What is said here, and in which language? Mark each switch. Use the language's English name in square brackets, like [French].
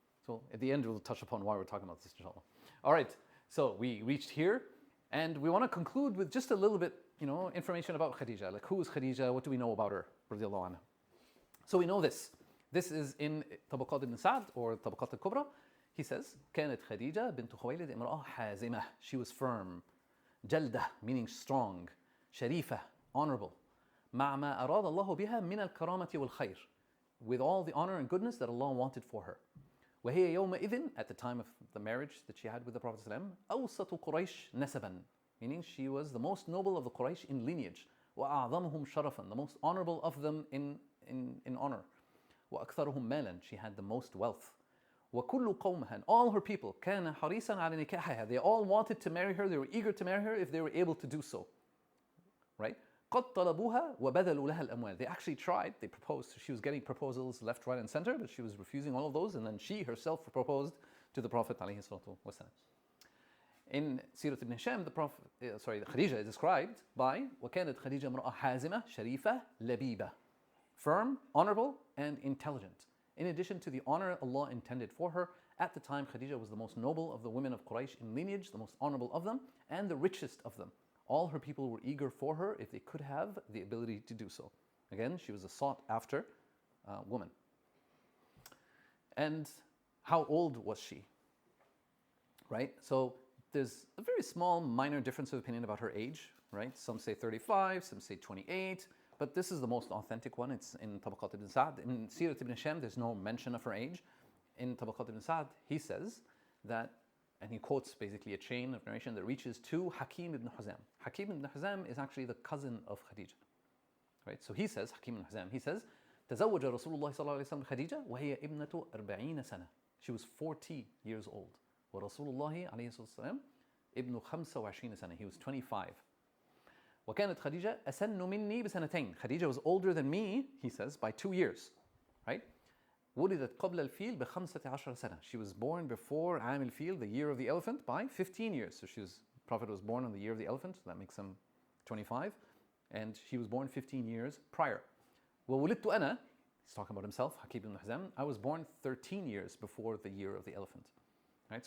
[English] So at the end we'll touch upon why we're talking about this, inshallah. All right, so we reached here and we want to conclude with just a little bit, information about Khadija. Like, who is Khadija? What do we know about her? Radiallahu anha. So we know this. This is in Tabaqat ibn Sa'd or Tabaqat al-Kubra. He says, [Arabic] كانت خديجة بنت خويلد امرأة حازمة. [English] She was firm. [Arabic] جلدة, [English] meaning strong. [Arabic] شريفة, [English] honorable. [Arabic] مع ما أراد الله بها من الكرامة والخير. [English] With all the honor and goodness that Allah wanted for her. [Arabic] وهي يومئذ, [English] at the time of the marriage that she had with the Prophet ﷺ, [Arabic] أوسط قريش نسبا, [English] meaning she was the most noble of the Quraysh in lineage. [Arabic] وأعظمهم شرفا, [English] the most honorable of them in honor. [Arabic] وأكثرهم مالا, [English] she had the most wealth. [Arabic] وكل قومها, [English] and all her people, [Arabic] كان حريصا على نكاحها, [English] they all wanted to marry her, they were eager to marry her if they were able to do so. Right? [Arabic] قد طلبوها وبذلوا لها الأموال. [English] They actually tried, they proposed. She was getting proposals left, right and center, but she was refusing all of those, and then she herself proposed to the Prophet ﷺ. In Seerah ibn Hisham, Khadija is described by [Arabic] وكانت خديجة امرأة حازمة شريفة لبيبة, [English] firm, honorable and intelligent. In addition to the honor Allah intended for her, at the time Khadija was the most noble of the women of Quraysh in lineage, the most honorable of them, and the richest of them. All her people were eager for her if they could have the ability to do so. Again, she was a sought after woman. And how old was she? Right? So there's a very small minor difference of opinion about her age. Right? Some say 35, some say 28. But this is the most authentic one. It's in Tabaqat ibn Sa'd. In Seerah ibn Hisham, there's no mention of her age. In Tabaqat ibn Sa'd, he says that, and he quotes basically a chain of narration that reaches to Hakim ibn Huzam. Hakim ibn Huzam is actually the cousin of Khadija. Right? So he says, Hakim ibn Huzam, he says, [Arabic] تزوج رسول الله صلى الله عليه وسلم خديجة وهي ابنة 40 سنة. [English] She was 40 years old. [Arabic] ورسول الله عليه الصلاة والسلام ابن 25 سنة. [English] He was 25. [Arabic] وكانت خديجة أسن مني بسنتين. [English] Khadija was older than me, he says, by 2 years. Right? [Arabic] ولدت قبل الفيل ب15 سنة. [English] She was born before [Arabic] عام الفيل, [English] the year of the elephant, by 15 years. So Prophet was born on the year of the elephant, so that makes him 25. And she was born 15 years prior. [Arabic] وولدت أنا, [English] he's talking about himself, Hakim ibn Hizam, I was born 13 years before the year of the elephant. Right?